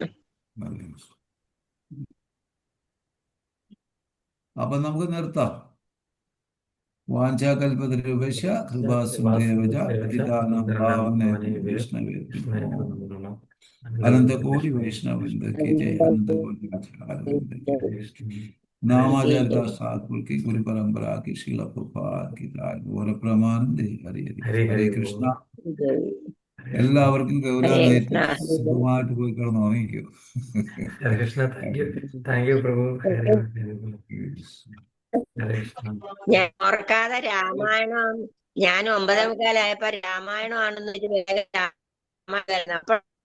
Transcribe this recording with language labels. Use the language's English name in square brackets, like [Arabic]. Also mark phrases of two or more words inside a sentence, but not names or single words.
[Malayalam] അപ്പൊ നമുക്ക് നിർത്താം. [Sanskrit] വാഞ്ചാകൽപതരുപശ കൃപാസിന്ധേവച പതിതാനാം പാവനേഭ്യോ വൈഷ്ണവേഭ്യോ അനന്തകോടി വൈഷ്ണവൃന്ദക്കി ജയ, അനന്തകോടി ആചാര്യവൃന്ദക്കി ജയ. [Hindi] नामाचार्य साधुपुर की गुरु परंपरा की श्रील प्रभुपाद की जय. [Sanskrit] गौर प्रमानंदे हरि हरि. [Malayalam] ഹരേ കൃഷ്ണ. എല്ലാവർക്കും ഗൗരാദയത്തിൽ സുഖമായിട്ട് പോയി കിടന്ന് ഉറങ്ങിക്കോ. ഹരേ കൃഷ്ണ. [English] thank you [Malayalam] പ്രഭു. ഹരേ കൃഷ്ണ. ഞാൻ ഓർക്കാതെ രാമായണം, ഞാൻ 9:15 രാമായണം ആണെന്ന് വെച്ച് വേഗം രാമായണം അപ്പൊ